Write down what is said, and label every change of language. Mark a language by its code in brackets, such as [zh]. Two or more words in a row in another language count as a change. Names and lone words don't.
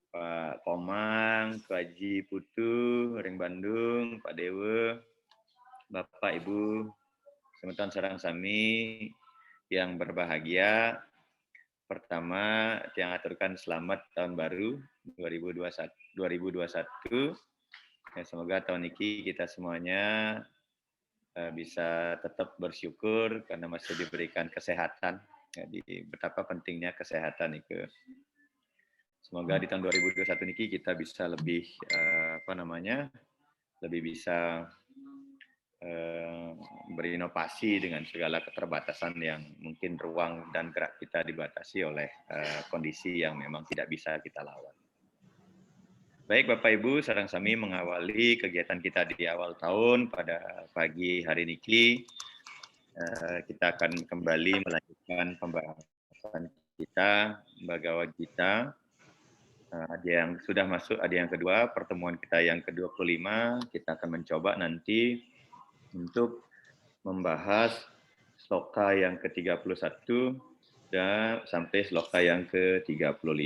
[id] Pak Komang, Pak Haji Putu, Ring Bandung, Pak Dewa, Bapak Ibu, [ban] semeton sareng sami [id] yang berbahagia. Pertama, yang aturkan selamat tahun baru 2021. Ya, semoga tahun ini kita semuanya bisa tetap bersyukur karena masih diberikan kesehatan. Jadi betapa pentingnya kesehatan itu. Semoga di tahun 2021 ini kita bisa lebih lebih bisa berinovasi dengan segala keterbatasan yang mungkin ruang dan gerak kita dibatasi oleh kondisi yang memang tidak bisa kita lawan. Baik Bapak Ibu, [ban] sareng sami [id] mengawali kegiatan kita di awal tahun pada pagi hari ini. Kita akan kembali melanjutkan pembahasan kita, Bhagavad Gita. Ada yang sudah masuk, ada yang kedua, pertemuan kita yang ke-25, kita akan mencoba nanti untuk membahas sloka yang ke-31 dan sampai sloka yang ke-35.